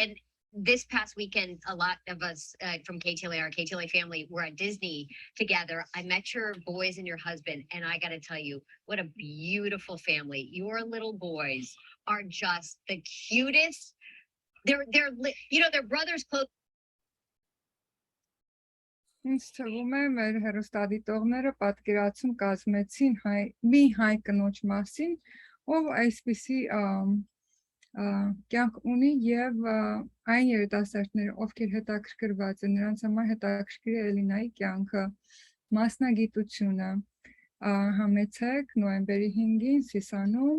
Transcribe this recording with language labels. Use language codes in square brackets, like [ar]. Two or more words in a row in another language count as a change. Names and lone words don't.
[en] And this past weekend, a lot of us from KTLA, our KTLA family, were at Disney together. I met your boys and your husband, and I got to tell you, what a beautiful family. Your little boys are just the cutest. They're you know, their brothers close. [hy] Ինձ թվում է մեր հեռուստադիտողները պատկերացում կազմեցին մի հայ կնոջ մասին, ով այսպիսի կյանք ունի եւ այն երիտասարդները, ովքեր հետաքրքրված են, նրանց համար հետաքրքիր է Էլինայի կյանքը, մասնագիտությունը, համեցեք նոյեմբերի 5-ին Սիսանում,